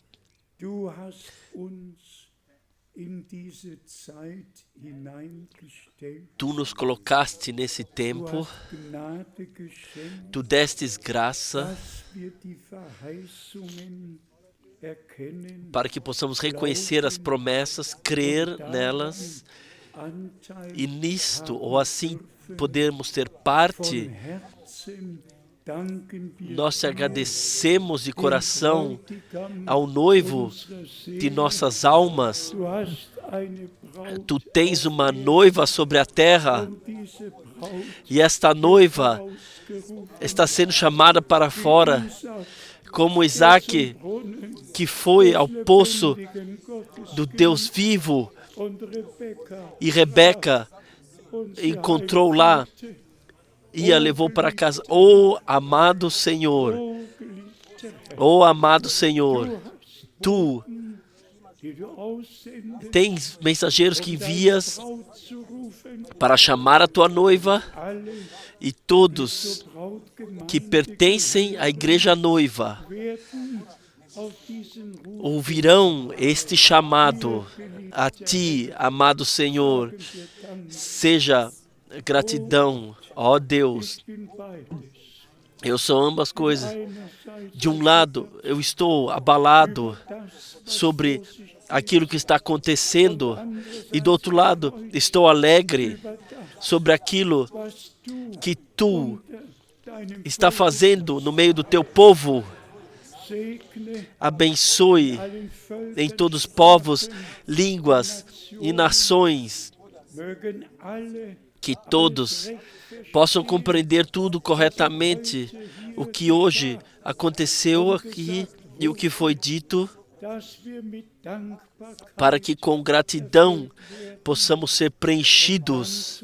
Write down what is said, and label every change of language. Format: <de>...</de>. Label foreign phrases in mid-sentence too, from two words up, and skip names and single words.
<de>Du hast uns in diese Zeit hineingestellt.</de> <pt>Tu nos colocaste nesse tempo,</pt> <de>Gnade geschenkt,</de> <pt>Tu destes graça</pt> <de>dass wir die Verheißungen erkennen,</de> <pt>para que possamos reconhecer as promessas, crer nelas</pt> <de>Anteil</de> <pt>e nisto, ou assim, podermos ter parte.</pt> <de>von Herzen danken wir</de> <pt>Nós te</pt> <de>dir,</de> <pt>agradecemos de coração</pt> <de>Bräutigam</de> <pt>ao noivo</pt> <de>unserer</de> <pt>de</pt> <de>Seele.</de> <pt>nossas almas.</pt> <de>Du hast eine Braut</de> <pt>Tu tens uma noiva sobre a terra</pt> <de>und diese Braut</de> <pt>e esta noiva</pt> <de>ausgerufen.</de> <pt>está sendo chamada para fora, Isaac, como Isaac,</pt> <de>Brunnen</de> <pt>que foi ao poço</pt> <de>lebendigen Gottes</de> <pt>do Deus vivo,</pt> <de>und Rebekka</de> <pt>e Rebeca</pt> <de>und sie</de> <pt>encontrou lá e a levou para casa. Oh, amado Senhor,</pt> <de>Oh, geliebter Herr,</de> <pt>oh, amado Senhor, Tu</pt> <de>die du aussendest,</de> <pt>tens mensageiros que envias</pt> <de>Braut zu rufen,</de> <pt>para chamar a Tua noiva</pt> <de>alle</de> <pt>e todos</pt> <de>zur Brautgemeinde</de> <pt>que pertencem à igreja noiva</pt> <de>werden auf diesen Ruf</de> <pt>ouvirão este chamado a Ti, amado Senhor.</pt> <de>wir Dank.</de> <pt>Seja gratidão, ó Deus.</pt> <de>Ich bin beides.</de> <pt>Eu sou ambas coisas.</pt> <de>Einerseits</de> <pt>De um lado, eu estou abalado</pt> <de>das,</de> <pt>sobre aquilo que está acontecendo, e do outro lado, estou alegre sobre aquilo</pt> <de>was du</de> <pt>que Tu</pt> <de>unter deinem</de> <pt>está fazendo no meio do Teu povo. abençoe em todos os povos, línguas e nações, que todos possam compreender tudo corretamente, o que hoje aconteceu aqui e o que foi dito, para que com gratidão possamos ser preenchidos.</pt>